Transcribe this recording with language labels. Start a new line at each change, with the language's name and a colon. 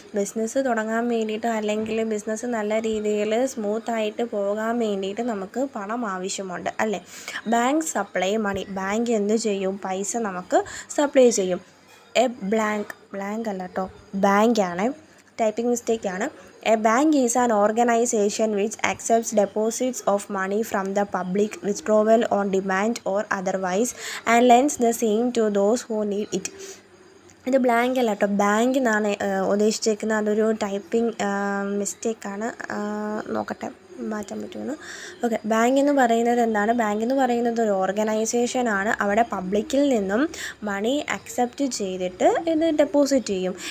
Malayalam: Business തുടങ്ങാൻ വേണ്ടിയിട്ട് അല്ലെങ്കിൽ ബിസിനസ് നല്ല രീതിയിൽ സ്മൂത്തായിട്ട് പോകാൻ വേണ്ടിയിട്ട് നമുക്ക് പണം ആവശ്യമുണ്ട്, അല്ലേ?
English: Bank supply money.
Malayalam: ബാങ്ക് എന്ത് ചെയ്യും? പൈസ നമുക്ക് സപ്ലൈ ചെയ്യും. ബ്ലാങ്ക് അല്ല കേട്ടോ, ബാങ്കാണ്, typing മിസ്റ്റേക്കാണ്.
English: A bank is an organization which accepts deposits of money from the public, withdrawal on demand or otherwise, and lends the same to those who need it.
Malayalam: ഇത് blank അല്ല കേട്ടോ, bank എന്നാണ് ഉദ്ദേശിച്ചേക്കുന്നത്. അതൊരു typing മിസ്റ്റേക്കാണ്. നോക്കട്ടെ മാറ്റാൻ പറ്റുമെന്ന്. Okay, bank എന്ന് പറയുന്നത് എന്താണ്? ബാങ്ക് എന്ന് പറയുന്നത് ഒരു ഓർഗനൈസേഷനാണ്. അവിടെ പബ്ലിക്കിൽ നിന്നും മണി അക്സെപ്റ്റ് ചെയ്തിട്ട് ഇത് ഡെപ്പോസിറ്റ് ചെയ്യും.